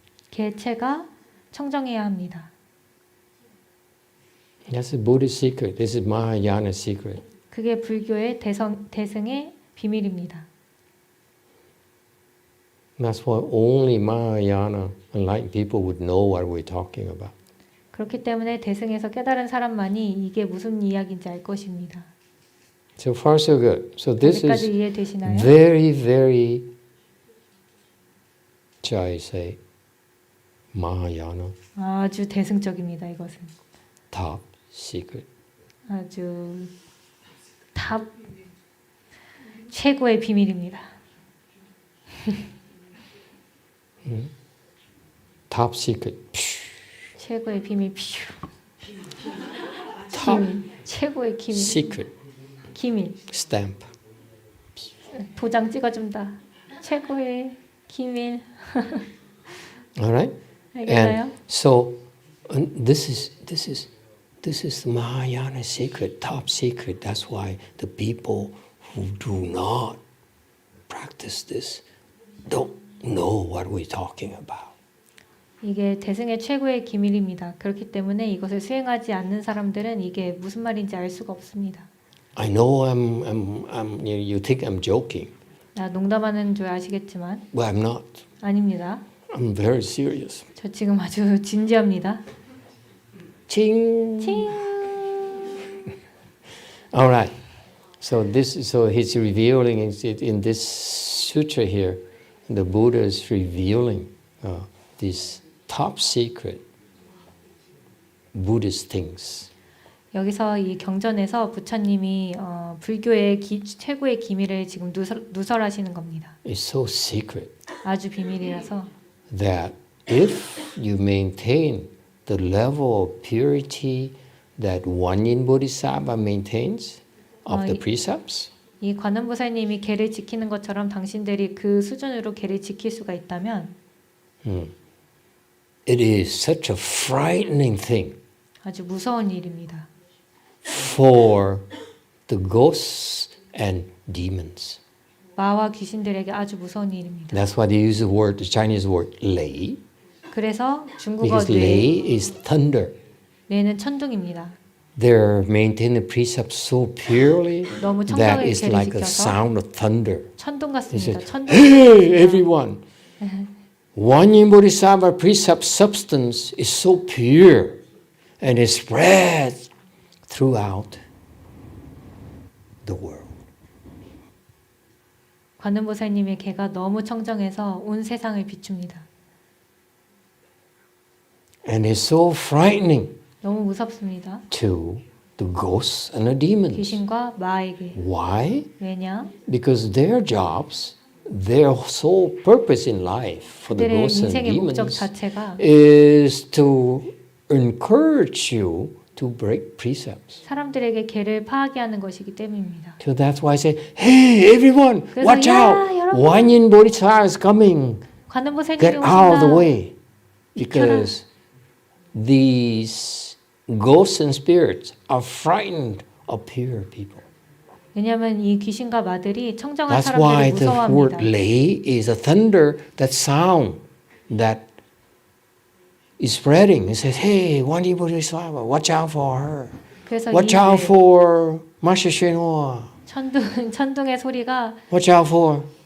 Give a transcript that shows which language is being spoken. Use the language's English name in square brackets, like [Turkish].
[Korean] 걔의 체가 청정해야 합니다. [English] That's the Buddhist secret. This is Mahayana secret. [Korean] 그게 불교의 대승의 비밀입니다. [English] That's why only Mahayana enlightened people would know what we're talking about. [Korean] 그렇기 때문에 대승에서 깨달은 사람만이 이게 무슨 이야기인지 알 것입니다. [English] So far so good. So this is [Korean] 여기까지 이해되시나요? [English] very, very, shall I say, Mahayana [Korean] 아주 대승적입니다. 이것은 [English] top secret. [Korean] 아주 탑 최고의 비밀입니다. [English] Top secret. [Korean] 최고의 비밀. [English] Top [Korean] 최고의 기밀. [English] secret. [Korean] 기밀. [English] Stamp. [Korean] 도장 찍어준다. 최고의 기밀. [English] All right. [Korean] 알겠나요? [English] And so this is the Mahayana secret, top secret. That's why the people who do not practice this don't know what we're talking about. [Korean] 이게 대승의 최고의 기밀입니다. 그렇기 때문에 이것을 수행하지 않는 사람들은 이게 무슨 말인지 알 수가 없습니다. [English] I know you think I'm joking, [Korean] 나 농담하는 줄 아시겠지만 [English] but I'm not. [Korean] 아닙니다. [English] I'm very serious. [Korean] 저 지금 아주 진지합니다. [English] Ching. [Korean] 칭. [English] All right. So he's revealing in this sutra here. The Buddha is revealing these top secret Buddhist things. [Korean] 여기서 이 경전에서 부처님이 불교의 최고의 기밀을 지금 누설하시는 겁니다. [English] It's so secret [Korean] 아주 비밀이라서 [English] that if you maintain the level of purity that GuanYin Bodhisattva maintains of the precepts, [Korean] 이 관음보살님이 계를 지키는 것처럼 당신들이 그 수준으로 계를 지킬 수가 있다면 [English] it is such a frightening thing [Korean] 아주 무서운 일입니다. [English] for the ghosts and demons. [Korean] 마와 귀신들에게 아주 무서운 일입니다. [English] That's why they use the Chinese word lei, [Korean] 그래서 중국어 [English] because lei is thunder. [Korean] 뇌는 천둥입니다. [English] They're maintaining the precepts so purely [Korean] 너무 [English] that [Korean] 청정하게 [English] it's [Korean] 계를 [English] like a [Korean] 지켜서 [English] sound of thunder. [Korean] 천둥 [English] He [Korean] 같습니다. [English] says, [Korean] 천둥. [English] hey, everyone! GuanYin Bodhisattva precept substance is so pure and it spreads throughout the world. [Korean] 관음보살님의 계가 너무 청정해서 온 세상을 비춥니다. [English] And it's so frightening [Korean] 너무 무섭습니다. [English] to the ghosts and the demons. [Korean] 귀신과 마에게. [English] Why? [Korean] 왜냐? [English] Because their jobs, their sole purpose in life for the [Korean] 그들의 [English] ghosts and [Korean] 인생의 목적 [English] demons [Korean] 자체가 [English] is to encourage you to break precepts. [Korean] 사람들에게 계를 파하게 하는 것이기 때문입니다. [English] So that's why I say, hey, everyone, [Korean] 그래서 [English] watch [Korean] 야, [English] out! [Korean] 여러분. [English] GuanYin Bodhisattva is coming. [Korean] 관음보살님이 [English] Get out of the [Korean] 오신다. [English] way. Because these ghosts and spirits are frightened of pure people. [Korean] 왜냐하면 이 귀신과 마들이 청정한 [English] That's why [Korean] 사람들을 [English] the word [Korean] 무서워합니다. [English] lei is a thunder, that sound that is spreading. It says, hey, GuanYin Bodhisattva, watch out for her. [Korean] 그래서 [English] Watch [Korean] 이 [English] out for Master CheongJu. [Korean] 천둥의 소리가 [English] Watch out for.